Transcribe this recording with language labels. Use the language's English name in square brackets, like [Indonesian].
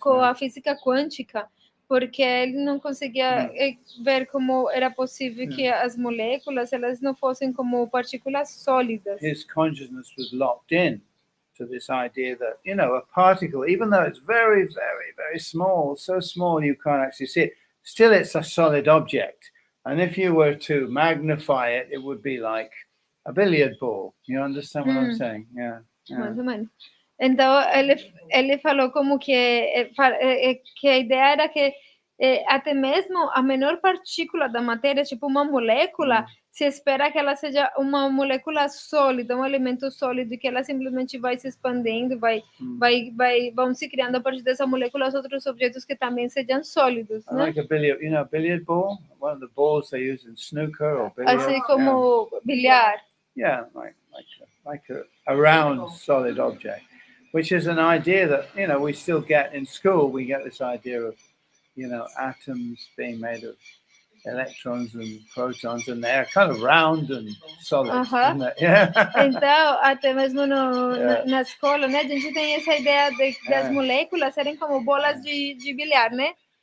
[Portuguese] com a física quântica, porque ele não conseguia ver como era possível que as moléculas elas não fossem como partículas sólidas. [English] His consciousness was locked in to this idea that, a particle, even though it's very, very, very small, so small you can't actually see it, still it's a solid object. And if you were to magnify it, it would be like a billiard ball. You understand what I'm saying? Yeah. [Portuguese] Mais ou menos. Então, ele falou como que a ideia era que até mesmo a menor partícula da matéria, tipo uma molécula, se espera que ela seja uma molécula sólida, um elemento sólido, e que ela simplesmente vai se expandindo, vão se criando a partir dessa molécula outros objetos que também sejam sólidos, né? [English] Like a billiard ball, one of the balls they use in snooker or billiards. [Portuguese] Assim como bilhar. [English] Yeah, like a round solid object, which is an idea that we still get in school. We get this idea of atoms being made of electrons and protons, and they're kind of round and solid, isn't it? Yeah. [Portuguese] Então, até mesmo na escola, né, a gente tem essa ideia das moléculas serem como bolas de bilhar, né?